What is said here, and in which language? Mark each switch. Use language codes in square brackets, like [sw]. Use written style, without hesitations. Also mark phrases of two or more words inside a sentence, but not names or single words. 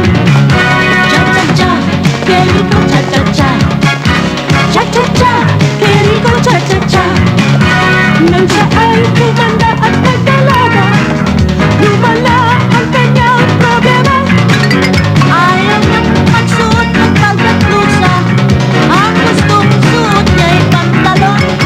[es] Cha cha cha, qué rico cha cha cha. Cha cha cha, qué rico cha cha cha. [tl] Nang siya ay tumanda at nagdalaga, lumala ang kanyang problema. Ayaw niyang magsuot ng palda't blusa. Ang gustong suot niya'y pantalon.